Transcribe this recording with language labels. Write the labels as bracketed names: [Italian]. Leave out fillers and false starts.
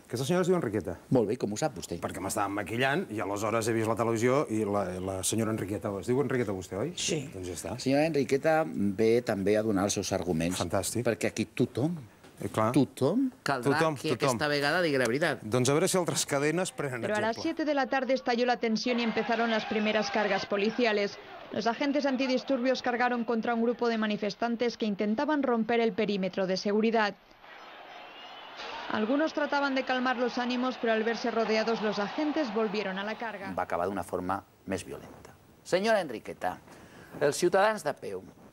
[Catalan] Aquesta senyora es diu Enriqueta. Molt bé, com ho sap vostè? Perquè m'estàvem maquillant i aleshores he vist la televisió i la senyora Enriqueta... Es diu Enriqueta vostè, oi? Sí. Doncs ja està. La senyora Enriqueta ve també a donar els seus arguments. Fantàstic. Perquè aquí tothom caldrà que tothom. esta vegada digui la veritat. Doncs a veure si altres cadenes prenen [Spanish] Pero a las [Catalan] exemple. [Spanish] 7 de la tarde estalló la tensión y empezaron las primeras cargas policiales. Los agentes antidisturbios cargaron contra un grupo de manifestantes que intentaban romper el perímetro de seguridad. Algunos trataban de calmar los ánimos, pero al verse rodeados los agentes volvieron a la carga. [Catalan] Va acabar d'una forma més violenta. Senyora Enriqueta, els ciutadans de peu,